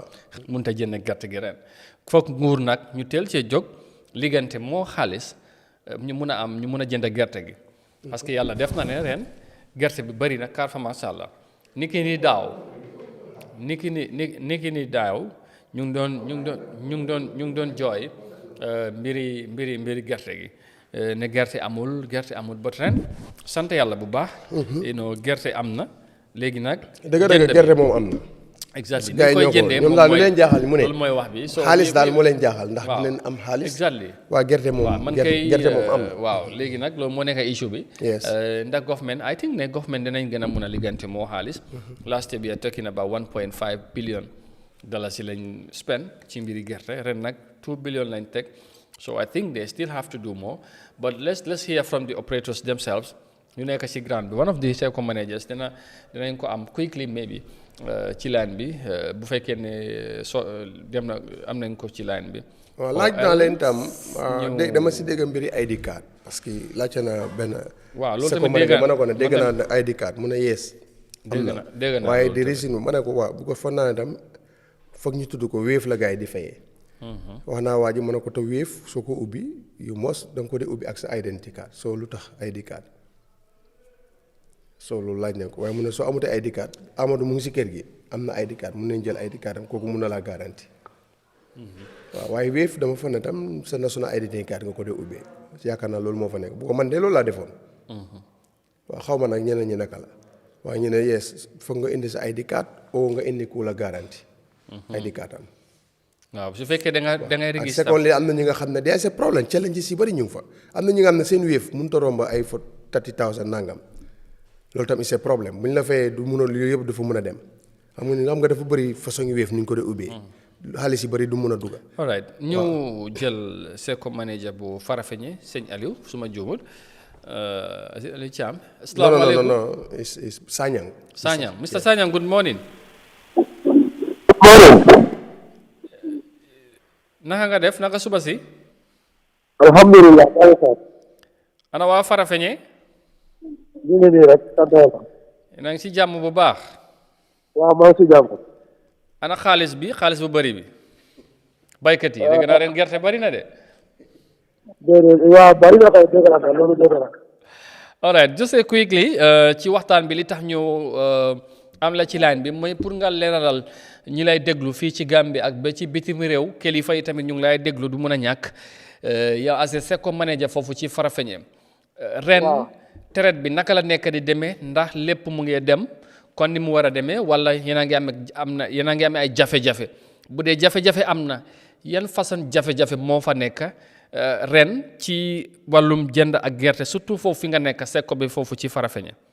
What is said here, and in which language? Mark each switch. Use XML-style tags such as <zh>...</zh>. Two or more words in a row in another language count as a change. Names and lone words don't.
<wo>mënut a jënd gerte gi ren foog nguur nag ñu teel cee jóg liggante moo xaalis ñu mun a jënd gerte gi</wo> <fr>parce que</fr> <wo>yàlla def na ne ren gerte bi bëri na car fa</wo> <ar>macha allah</ar> <wo>niki ni daaw ñu ngi doon jooy mbiri gerte gi ne gerte amul ba ren sant yàlla bu baax. gerte am na léegi nag. dëgg gerte moom am na. exactly ni koy jëndee ñoom daal lu leen jaaxal mu ne loolu mooy wax bi xaalis daal moo leen jaaxal ndax dinañ am xaalis. exactly waa gerte moom gerte moom am na. waaw léegi nag loolu moo nekk issue bi. ndax government</wo> <en>I think</en> <wo>ne government dinañ gën a mun a liggante moo xaalis.</wo> <en>last year we are talking about 1.5 billion dollars</en> <wo>yi lañ spend ci mbiri gerte ren nag</wo> <en>2 billion</en> <wo>lañ teg</wo> <en>so I think they still have to do more but let's hear from the operators themselves</en> <wo>ñu nekk ci ground bi</wo> <en>one of the second managers</en> <wo>dinañ ko am</wo> <en>quickly maybe</en> <wo>ci line bi bu fekkee ne dem na am nañ ko ci line bi. waaw laaj naa leen tam dama si dégg mbiri ID card parce que laajte na benn. waaw loolu tamit ma ne ko ne dégg naa ID card mu ne yees. dégg na waaye di reason ma ne ko waaw bu ko foog naa ne tam foog ñu tudd ko Wave la gars yi di fayee. wax naa waa ji ma ne ko te Wave soo ko ubbi yu mos da nga ko di ubbi ak sa</wo> <en>identity card</en> <wo>soo lu tax ID card. so loolu laaj nañ ko waaye mu ne soo amutee ID card Amadou mu ngi si kër gi am na ID card mun nañ jël ID card am kooku mun na laa garanti. waaw waaye Wave dama fa ne tam sa</wo> <en>national identity card</en> <wo>nga ko dee ubbee yaakaar naa loolu moo fa nekk bu ko man de loolu laa defoon. waaw xaw ma nag ñeneen ñi naka la waaye ñu ne yes foog nga indi sa ID card oo nga indi ku la garanti. ID card am. waaw su fekkee da ngay registré. second li am na ñi nga xam ne day</wo> <fr>c'est problème</fr> <wo>challenge si bëri ñu ngi fa am na ñi nga xam ne seen Wave mënut a romb ay fa 30,000 nangam. loolu tamit</wo> <fr>c'est problème</fr> <wo>bu ñu la fayee du mun a yooyu yëpp dafa mun a dem xam nga dafa bëri façon yu Wave ni ñu ko dee ubbee. xaalis yi bëri du mun a dugg.</wo> <en>all right</en> <wo>ñu jël seko manager bu Farafenni sëñ Aliou su ma juumul Aliou Thiam. asalaamaaleykum</wo> <en>non it's Sanyang. Sanyang Mr. Sanyang good morning.</en> <wo>naka nga def naka suba si. alhamdulilah. ana waa Farafenni. ñu ngi nii rek sant yàlla. na ngi si jàmm bu baax. waaw maa ngi si jàmm. ana xaalis bu bëri bi. baykat yi dégg naa ren gerte bëri na de. déedéet waaw bëri na kay dégg naa loolu dégg naa.</wo> <en>all right just quickly</en> <wo>ci waxtaan bi li tax ñu am la ci line bi mooy pour nga leeralal ñi lay déglu fii ci Gambie ak ba ci bitim réew kilifa yi tamit ñu ngi lay déglu du mun a ñàkk yow</wo> <en>as a second manager</en> <wo>foofu ci Farafenni. ren traite bi naka la nekk di demee ndax lépp mu ngi dem kon ni mu war a demee wala yéen a ngi am ay jafe-jafe bu dee jafe-jafe am na yan façon jafe-jafe moo fa nekk ren ci wàllum jënd ak gerte surtout foofu fi nga nekk sekko bi foofu ci Farafenni.</wo>